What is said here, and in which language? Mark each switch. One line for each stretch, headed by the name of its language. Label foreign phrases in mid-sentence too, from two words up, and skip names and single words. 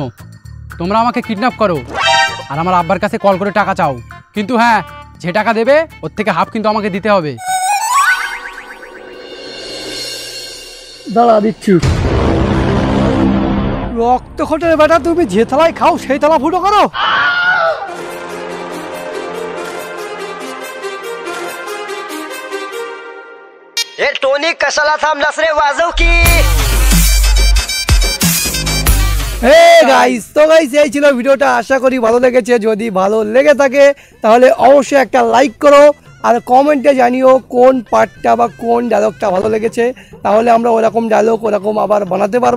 Bangla: তোমরা আমাকে কিডন্যাপ করো আর আমার আব্বার কাছে কল করে টাকা চাও, কিন্তু হ্যাঁ, যে টাকা দেবে ওর থেকে হাফ কিন্তু আমাকে দিতে হবে। দাঁড়া, দিচ্ছি। রক্ত খোটের বেটা, তুমি যে থালায় খাও সেই থালা ফুটো করো।
Marathi: हे टोनी कशाला थांबलास रे, वाजव की।
Bangla: গাইস, তো গাইস এই ছিল ভিডিওটা, আশা করি ভালো লেগেছে। যদি ভালো লেগে থাকে তাহলে অবশ্যই একটা লাইক করো আর কমেন্টে জানিও কোন পার্টটা বা কোন ডায়লগটা ভালো লেগেছে, তাহলে আমরা ওরকম ডায়লগ ওরকম আবার বানাতে পারবো।